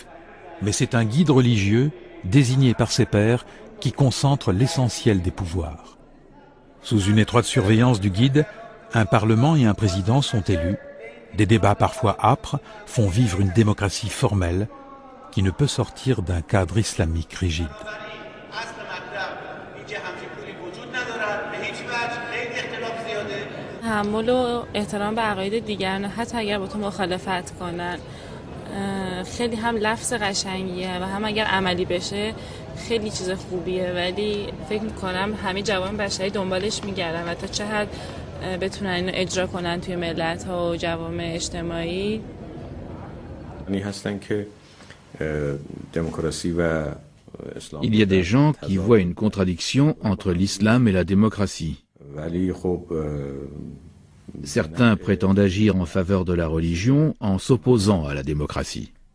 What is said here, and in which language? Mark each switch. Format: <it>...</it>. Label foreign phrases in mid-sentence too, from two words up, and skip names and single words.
<fr>Mais c'est un guide religieux, désigné par ses pairs, qui concentre l'essentiel des pouvoirs. Sous une étroite surveillance du guide, un parlement et un président sont élus. Des débats parfois âpres font vivre une démocratie formelle qui ne peut sortir d'un cadre islamique rigide.</fr> <fa>تحمل و احترام به عقاید دیگران حتی اگر با تو مخالفت کنن خیلی هم لفظ قشنگیه و هم اگر عملی بشه خیلی چیز خوبیه ولی فکر میکنم همه جوان بشری دنبالش میگردن و تا چه حد بتونن اینو اجرا کنن توی ملت ها و جوامع اجتماعی.</fa> <fr>Il y a des gens qui voient une contradiction entre l'islam et la démocratie. Certains prétendent agir en faveur de la religion en s'opposant à la démocratie.</fr>